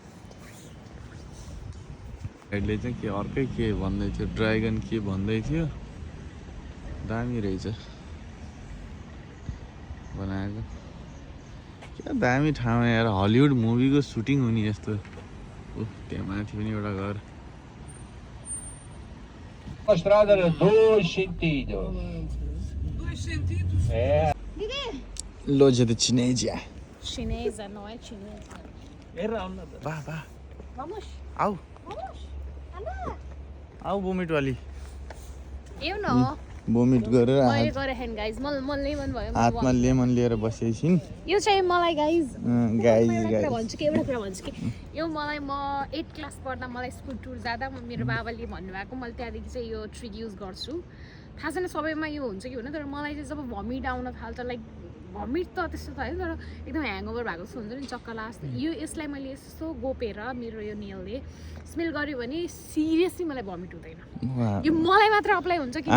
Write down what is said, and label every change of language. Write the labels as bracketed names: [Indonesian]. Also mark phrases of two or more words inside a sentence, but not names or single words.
[Nepali] गाइडले चाहिँ के अर्कै के भन्दै थियो, ड्रागन के भन्दै थियो। दामी रहेछ बनाएको। क्या दामी ठाउँ यार, हलिउड मुभीको सुटिङ हुने यस्तो। त्यहाँ माथि पनि एउटा घर। [Portuguese] A estrada era 2 sentidos. Loja de Chinesia. Chinesa, não é chinesa. Vá, vá. Vamos? Au, Vamos? Anda! [Nepali] आऊ बोमिट वाली [Portuguese] Eu não. [Nepali] बोमिट गरेर मैले गरेँ गाइज म लेमन भयो हातमा लेमन लिएर बसेकी छिन् यो चाहिँ मलाई गाइज गाइज एउटा कुरा भन्छु कि यो मलाई म 8 क्लास पढ्दा मलाई [English] school tour [Nepali] जाँदा मेरो बाबाले भन्नुभएको मैले त्यहाँदेखि चाहिँ यो [English] trick use [Nepali] गर्छु थाहा छैन सबैमा यो हुन्छ कि होइन तर मलाई चाहिँ जब भमिट आउन थाल्छ [English] like vomit [Nepali] त त्यस्तो त होइन तर एकदम ह्याङओभर भएको जस्तो हुन्छ नि चक्कर लाग्छ यो यसलाई मैले यस्तो गोपेर मेरो यो नेलले स्मेल गर्यो भने सिरियसली मलाई भमिट हुँदैन यो मलाई मात्र अप्लाई हुन्छ कि